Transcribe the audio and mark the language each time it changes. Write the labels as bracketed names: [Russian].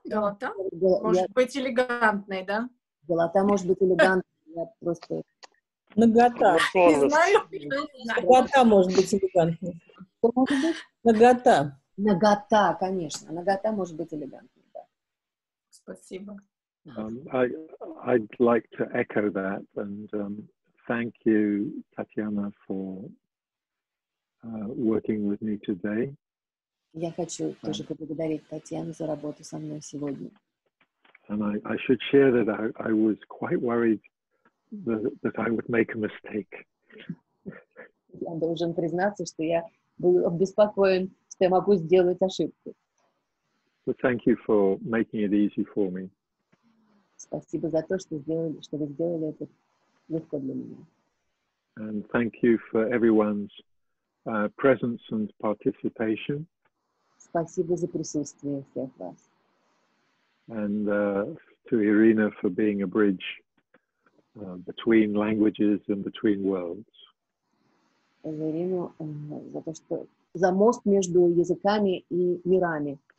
[Russian] Может быть элегантной, да? Голота может быть элегантной. Я просто... Нагота. Не знаю. Нагота может быть элегантной. Что может быть? Нагота. Нагота, конечно. Нагота может быть элегантной, да. Спасибо. [English] I'd like to echo that and thank you, Tatiana, for working with me today. [Russian] Я хочу тоже поблагодарить Татьяну за работу со мной сегодня. [English] And I should share that I was quite worried that I would make a mistake. [Russian] Я должен признаться, что я был обеспокоен, что я могу сделать ошибку. [English] But thank you for making it easy for me. [Russian] Спасибо за то, что вы сделали это легко для меня. [English] And thank you for everyone's presence and participation. [Russian] Спасибо за присутствие всех вас. [English] And to Irina for being a bridge between languages and between worlds. [Russian] За Ирину, за мост между языками и мирами.